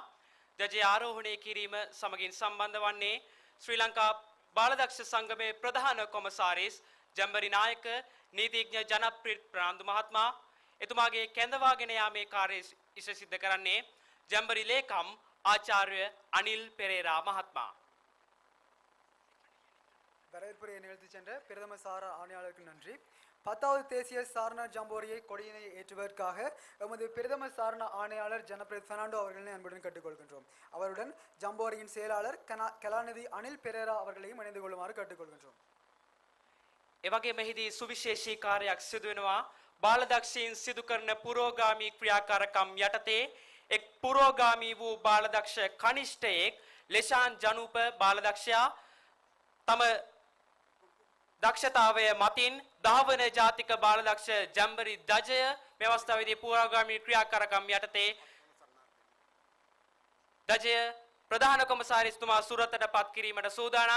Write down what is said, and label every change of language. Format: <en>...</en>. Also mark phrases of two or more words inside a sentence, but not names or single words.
<si>ධජය ආරෝහණය කිරීම සමගින් සම්බන්ධ වන්නේ ශ්‍රී ලංකා බාලදක්ෂ සංගමේ ප්‍රධාන කොමසාරිස් ජම්බරි නායක නීතිඥ ජනප්‍රිය ප්‍රනාන්දු මහත්මයා. එතුමාගේ කැඳවාගෙන යාමේ කාර්යය ඉෂ සිද්ධ කරන්නේ ජම්බරි ලේකම් ආචාර්ය අනිල් පෙරේරා මහත්මයා.</si> <ta>வரவேற்புரையை நிகழ்த்தி சென்ற பிரதம சாரா ஆணையாளருக்கு நன்றி. 10வது தேசிய சாரண ஜம்போரியை கொடியினை ஏற்றுவதற்காக எமது பிரதம சாரண ஆணையாளர் ஜனப்ரித் பெர்னாண்டோ அவர்களை அன்புடன் கேட்டுக்கொள்கின்றோம். அவருடன் ஜம்போரியின் செயலாளர் கலாநிதி அனில் பெரேரா அவர்களையும் இணைந்து கொள்ளுமாறு கேட்டுக்கொள்கின்றோம்.</ta> <si>එවගේ මෙහිදී සුවිශේෂී කාර්යයක් සිදු වෙනවා. බාලදක්ෂයින් සිදු කරන පුරෝගාමී ක්‍රියාකාරකම් යටතේ එක් පුරෝගාමී වූ බාලදක්ෂ කනිෂ්ඨයෙක් ලෙෂාන් ජනූප බාලදක්ෂයා තම දක්ෂතාවය මතින් 10 වන ජාතික බාලදක්ෂ ජම්බරි ධජය මේ අවස්ථාවේදී පුරෝගාමී ක්‍රියාකාරකම් යටතේ ධජය ප්‍රධාන කොමසාරිස්තුමා සුරතට පත් කිරීමට සූදානම්.</si>